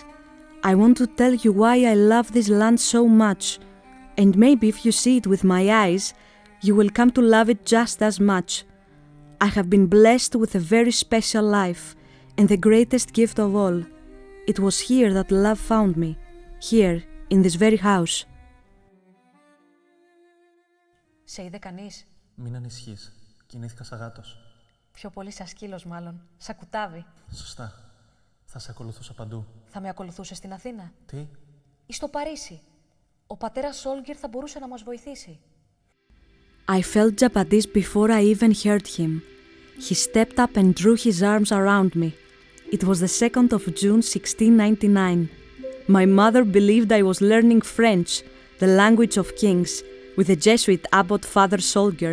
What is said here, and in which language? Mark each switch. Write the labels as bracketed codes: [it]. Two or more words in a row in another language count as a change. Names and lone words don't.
[en] I want to tell you why I love this land so much, and maybe if you see it with my eyes, you will come to love it just as much. I have been blessed with a very special life, and the greatest gift of all. It was here that love found me, here, in this very house. [el] Σε είδε κανείς? Μην ανησυχείς. Κινήθηκα σαν γάτος. Πιο πολύ σαν σκύλος μάλλον. Σαν κουτάβι. Σωστά. Θα σε ακολουθούσα παντού. Θα με ακολουθούσε στην Αθήνα? Τι? Ή στο Παρίσι? Ο πατέρας Σόλγκερ θα μπορούσε να μας βοηθήσει. [en] I felt Giabatis before I even heard him. He stepped up and drew his arms around me. It was the 2nd of June 1699. My mother believed I was learning French, the language of kings, with the Jesuit abbot Father Solger.